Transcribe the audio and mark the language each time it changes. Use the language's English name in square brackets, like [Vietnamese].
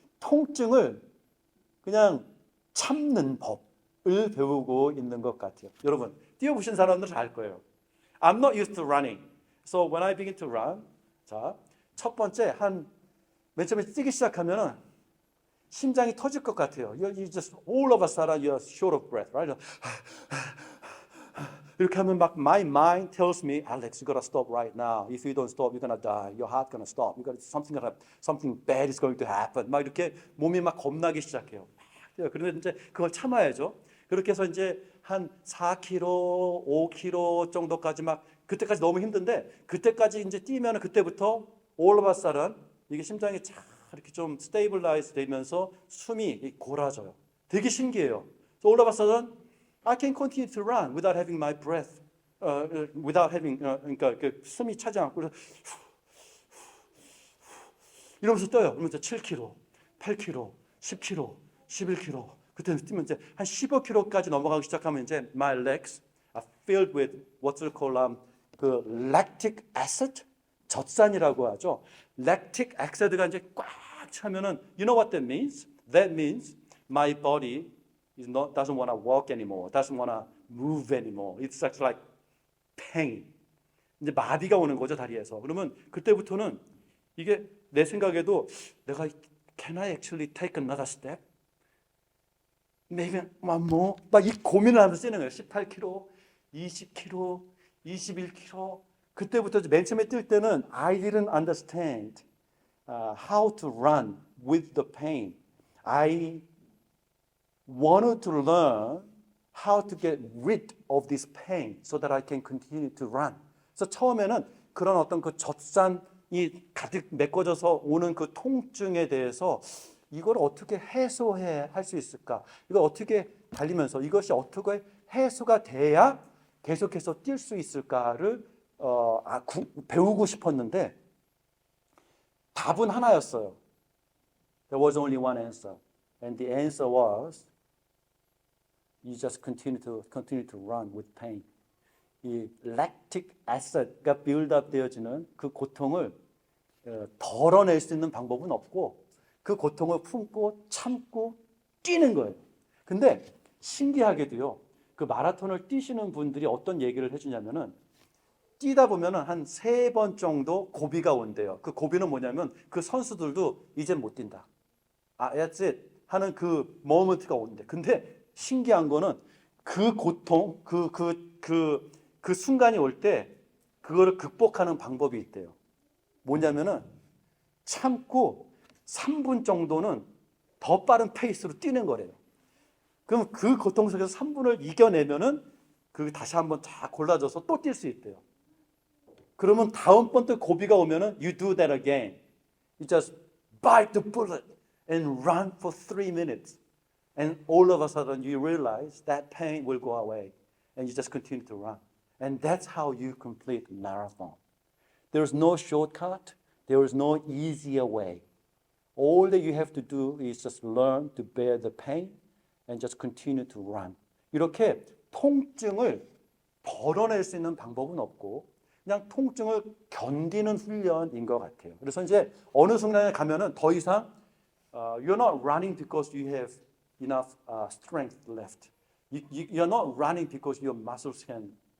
[Korean] 통증을 그냥 참는 법을 배우고 있는 것 같아요. 여러분, 뛰어보신 사람들은 알 거예요. [English] I'm not used to running. So when I begin to run, [Korean] 자, 첫 번째 맨 처음에 뛰기 시작하면은 심장이 터질 것 같아요. [English] You just all of a sudden you're short of breath, right? [Korean] 이렇게 하면 막 [English] my mind tells me, Alex, you gotta stop right now. If you don't stop, you're gonna die. Your heart gonna stop. Something bad is going to happen. [Korean] 막 이렇게 몸이 막 겁나기 시작해요. 그런데 이제 그걸 참아야죠. 그렇게 해서 이제 한 4km, 5km 정도까지 막 그때까지 너무 힘든데 그때까지 이제 뛰면 그때부터 all of a sudden 이게 심장이 쫙 이렇게 좀 스테이블라이즈 되면서 숨이 골아져요. 되게 신기해요. [English] So all of a sudden I can continue to run without having my breath, without having [Korean] 그러니까 그 숨이 차지 않고 그래서 이러면서 뛰어요. 그러면서 7km, 8km, 10km, 11km. 그때는 뛰면 이제 한 15km까지 넘어가기 시작하면 이제 [English] my legs are filled with what's called [Korean] 그 lactic acid, 젖산이라고 하죠. [English] lactic acid가 [Korean] 이제 꽉 차면은 [English] you know what that means? That means my body doesn't want to walk anymore, doesn't want to move anymore. It's like pain. [Korean] 이제 마비가 오는 거죠 다리에서. 그러면 그때부터는 이게 내 생각에도 내가 [English] can I actually take another step? maybe one more. [Korean] 막 이 고민을 하면서 뛰는 거예요. 18km, 20km, 21km. 그때부터 맨 처음에 뛸 때는 [English] I didn't understand how to run with the pain. I wanted to learn how to get rid of this pain so that I can continue to run. [Korean] 그래서 처음에는 그런 어떤 그 젖산이 가득 메꿔져서 오는 그 통증에 대해서 이걸 어떻게 해소해 할 수 있을까? 이걸 어떻게 달리면서 이것이 어떻게 해소가 돼야 계속해서 뛸 수 있을까를 배우고 싶었는데 답은 하나였어요. [English] There was only one answer. And the answer was you just continue to run with pain. [Korean] 이 lactic acid가 build-up 되어지는 그 고통을 덜어낼 수 있는 방법은 없고 그 고통을 품고 참고 뛰는 거예요. 근데 신기하게도요. 그 마라톤을 뛰시는 분들이 어떤 얘기를 해주냐면은 뛰다 보면은 한 3번 정도 고비가 온대요. 그 고비는 뭐냐면 그 선수들도 이제 못 뛴다. [English] That's it. [Korean] 하는 그 모먼트가 오는데. 근데 신기한 거는 그 고통, 그 순간이 올 때 그거를 극복하는 방법이 있대요. 뭐냐면은 참고 3분 정도는 더 빠른 페이스로 뛰는 거래요. 그럼 그 고통 속에서 3분을 이겨내면은 그 다시 한번 다 골라져서 또 뛸 수 있대요. 그러면 다음번 또 고비가 오면은 [English] you do that again. You just bite the bullet and run for 3 minutes. And all of a sudden you realize that pain will go away. And you just continue to run. And that's how you complete marathon. There is no shortcut. There is no easier way. All that you have to do is just learn to bear the pain and just continue to run. [Korean] 이렇게 통증을 덜어낼 수 있는 방법은 없고 그냥 통증을 견디는 훈련인 것 같아요. 그래서 이제 어느 순간에 가면은 더 이상 [English] you're not running because you have enough strength left. You're not running because your muscles can.